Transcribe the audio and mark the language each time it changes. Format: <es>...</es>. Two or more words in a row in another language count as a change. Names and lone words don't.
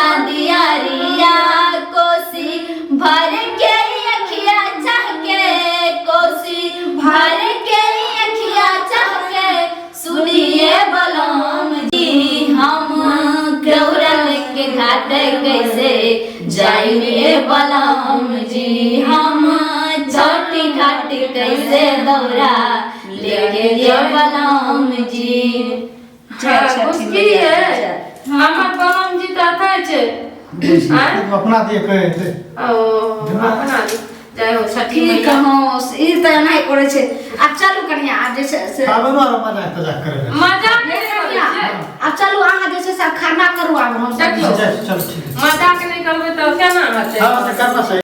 <mai>दियरिया कोसी भर के अखिया चाह के कोसी भर के अखिया चाह के सुनिए बलम जी हम गौरल के घाट कैसे जाइए बलम जी हम छठी घाट कैसे दौरा लेके ये बलम जी उसकी है हमर बलम जी तो था छे अपना दिए कहे थे ओ अपना जय हो छठी ठीक मैया हो ई त नहीं करे छे अब चलू कनिया अब जे छै से पाबनो आर मजाक तजाक करे मजाक ये नहीं कनिया करै छै अब चलू अहाँ जे छै से खरना करू आब हम सब देखियौ चल ठीक है मजाक नहीं करबै तो केना हेतै हाँ तो करना चाहिए</mai>